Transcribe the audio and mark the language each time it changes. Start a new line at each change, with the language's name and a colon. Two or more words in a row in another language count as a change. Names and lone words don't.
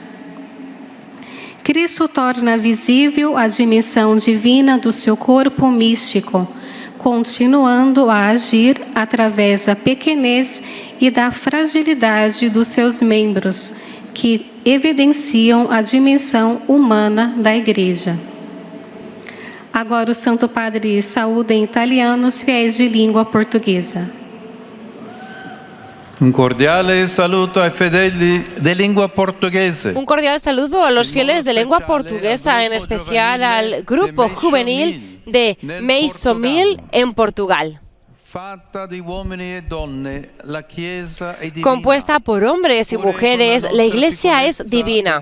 Portuguese: Cristo torna visível a dimensão divina do seu corpo místico, continuando a agir através da pequenez e da fragilidade dos seus membros, que evidenciam a dimensão humana da Igreja. Agora o Santo Padre saúda em italiano os fiéis de língua portuguesa.
Italian: Un cordiale saluto ai fedeli
Portuguese: de lingua portuguesa.
Spanish: Un cordial saludo a los fieles de lengua portuguesa, en especial al grupo juvenil de Meisomil en Portugal. Compuesta por hombres y mujeres, la Iglesia es divina.